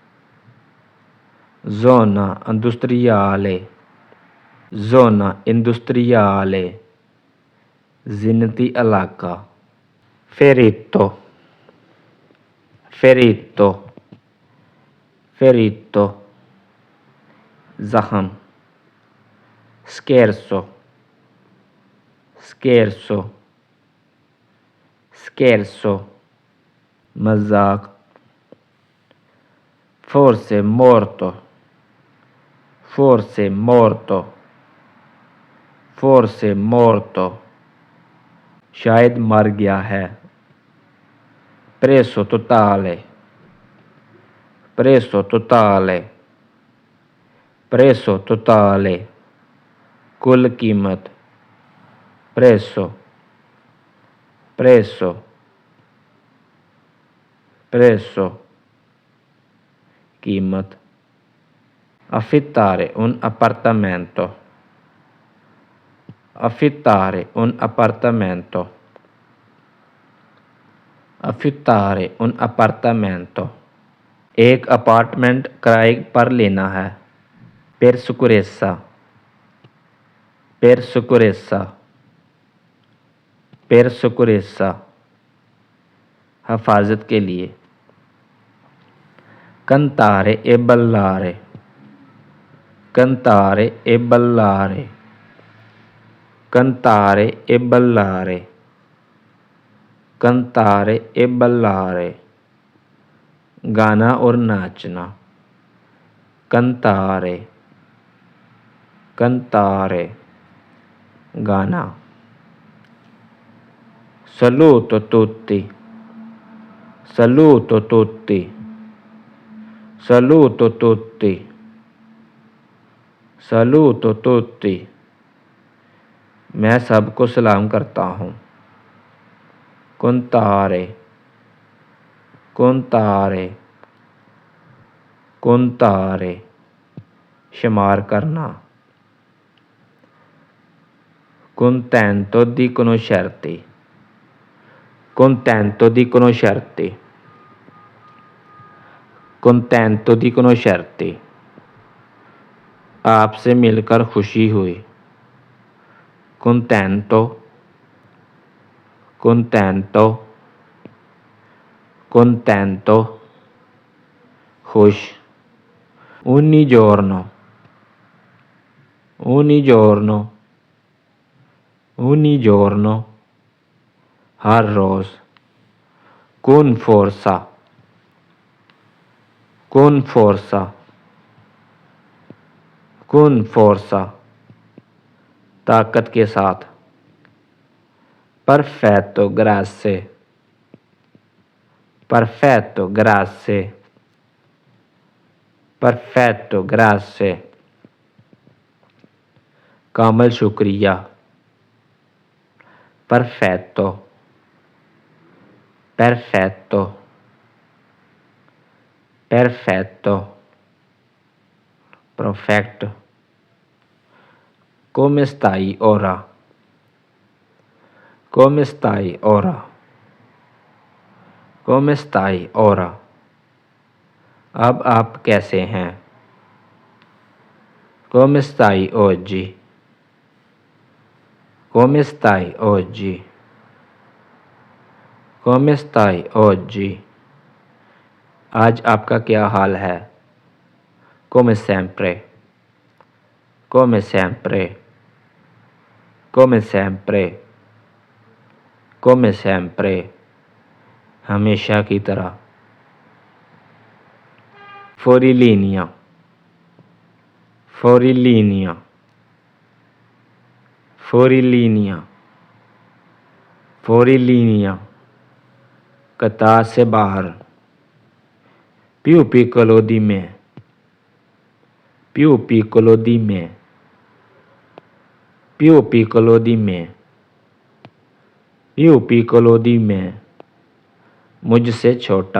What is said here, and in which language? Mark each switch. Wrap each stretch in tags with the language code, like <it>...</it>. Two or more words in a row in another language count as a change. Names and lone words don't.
<it>Zona industriale. Zona industriale.</it> <hi>ज़िन्नती इलाका.</hi> <it>Ferito. Ferito. Ferito.</it> <hi>ज़ख़म. Scherzo.</hi> <it>Scherzo. Scherzo. मज़ाक. Forse morto. Forse morto. Forse morto.</it> <hi>शायद मर गया है.</hi> <it>Preso totale. Preso totale. Preso totale.</it> <hi>कुल कीमत.</hi> <it>Preso. Preso. Preso.</it> <hi>कीमत.</hi> <it>Affittare un appartamento. Affittare un appartamento. Affittare un appartamento.</it> <hi>एक अपार्टमेंट किराए पर लेना है.</hi> <it>Per sicurezza. Per sicurezza. Per sicurezza.</it> <hi>हिफाजत के लिए.</hi> <it>Cantare e ballare. Cantare e ballare. Cantare e ballare. Cantare e ballare.</it> <hi>गाना और नाचना.</hi> <it>Cantare. Cantare. गाना. Saluto tutti. Saluto tutti. Saluto tutti. Saluto tutti.</it> <hi>मैं सबको सलाम करता हूँ.</hi> <it>Contare. Contare. Contare.</it> <hi>शुमार करना.</hi> <it>Contento di conoscerti. Contento di conoscerti. Contento di conoscerti.</it> <hi>आपसे मिलकर खुशी हुई.</hi> <it>Contento. Contento. Contento. खुश. Ogni giorno. Ogni giorno. Ogni giorno.</it> <hi>हर रोज़.</hi> <it>Con forza. Con forza. Con forza.</it> <hi>ताकत के साथ.</hi> <it>Perfetto, grazie. Perfetto, grazie. Perfetto, grazie.</it> <hi>कामल शुक्रिया.</hi> <it>Perfetto. Perfetto. Perfetto. Perfetto. Come stai ora? Come stai ora? Come stai ora?</it> <hi>अब आप कैसे हैं?</hi> <it>Come stai oggi? Come stai oggi? Come stai oggi?</it> <hi>आज आपका क्या हाल है?</hi> <it>Come sempre. Come sempre. come sempre, come sempre,</it> <hi>हमेशा की तरह।</hi> <it>fuori linea, fuori linea, fuori linea, fuori linea,</it> <hi>कतार से बाहर।</hi> <it>più piccolo di me, più piccolo di me, più piccolo di me, più piccolo di me,</it> <hi>मुझसे छोटा।</hi>